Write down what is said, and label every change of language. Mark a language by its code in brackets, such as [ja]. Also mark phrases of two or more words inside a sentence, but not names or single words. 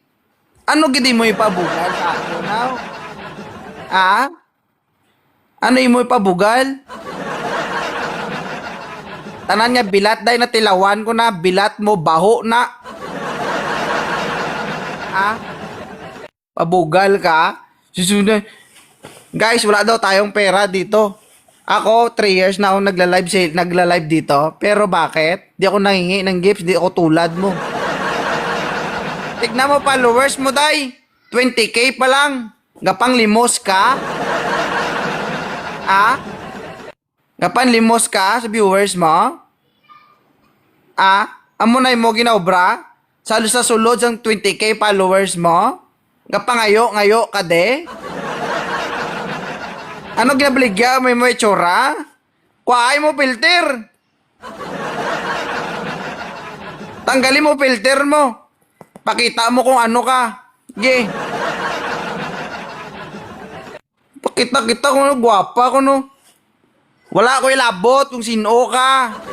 [hil] Ano gid mo ipabugal sa ako now? Ano mo ipabugal? Tanan nga bilat day na tilawan ko na bilat mo baho na. Pabugal ka? [tl] Susunod. Guys, wala daw tayong pera dito. Ako, 3 years na ako nagla-live dito. Pero bakit? Di ako nangingi ng gifts, di ako tulad mo. Tignan mo followers mo, day. [hil] 20k pa lang. Gapang limos ka? Gapang limos ka sa viewers mo? Amo na mo ginaobra? Sa sulod ng 20k followers mo? Gapangayo ka de? Ano ginabaligya? May tsura? Kuhaay mo filter. [tl] Tanggalin mo filter mo. Pakita mo kung ano ka. Sige. [hil] Pakita kung ano, gwapa ko no. Wala ko ilabot kung sino ka.